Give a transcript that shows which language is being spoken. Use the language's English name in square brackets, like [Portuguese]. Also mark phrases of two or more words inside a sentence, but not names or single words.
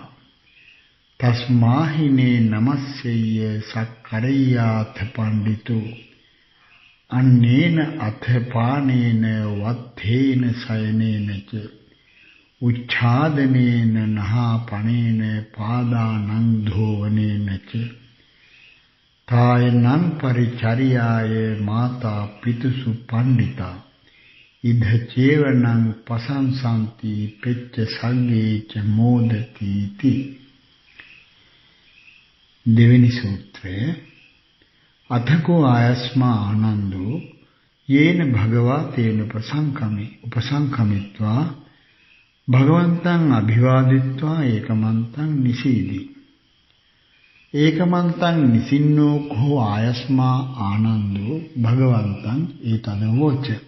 [Pali] තස්මාහිනේ නමස්සෙය්‍ය සක්කරයාත පණ්ඩිතෝ අන්නේන අථපානේන වත්තේන සයනේනච උච්ඡාදනේන නහාපනේන පාදානං ධෝවනේනච තායනං පරිචර්යාය මාතා පිතුසු පණ්ඩිතා ඉද චේවනං පසංසන්ති පෙච්ච සංගේච මෝදති ති. [Sinhala] දෙවෙනි සූත්‍රය. [Pali] අතකෝ ආයස්මා ආනන්දෝ යේන භගවා තේන උපසංකමිත්වා භගවන්තං අභිවාදිත්වා ඒකමන්තං නිසීදි. ඒකමන්තං නිසින්නෝ කෝ ආයස්මා ආනන්දෝ භගවන්තං ඒතදවෝච.